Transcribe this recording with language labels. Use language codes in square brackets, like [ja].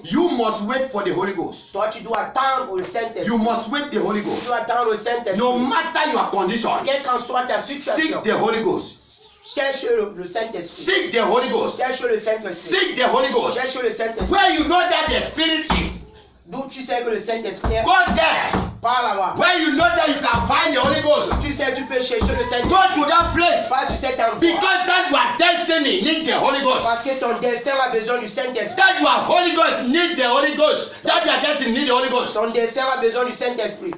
[en] You must wait for the Holy Ghost. [fr] Toi, tu dois attendre le Saint-Esprit. [en] You must wait the Holy [fr] Tu [en] Ghost. [fr] dois attendre le Saint-Esprit. [en] No matter your condition, [fr] Quelle qu'en soit ta situation, [en] seek the Holy Ghost. [fr] cherche le Saint-Esprit. [en] Seek the Holy Ghost. [fr] Cherche le Saint-Esprit. [en] Seek the Holy Ghost. [fr] Cherche le Saint-Esprit. [en] Where you know that the Spirit is, [fr] D'où tu sais que le Saint-Esprit est, [en] go there. [fr] par là-bas. [en] Where you know that you can find the Holy Ghost, [fr] Tu sais, tu peux chercher le [en] go [fr] Saint-Esprit. [en] to that place. [fr] Pas sur cet endroit. [en] Because that your destiny need the Holy Ghost. [fr] Parce que ton destin a besoin du Saint-Esprit. [en] That your Holy Ghost need the Holy Ghost. That your destiny need the Holy Ghost. [fr] Ton destin a besoin du Saint-Esprit.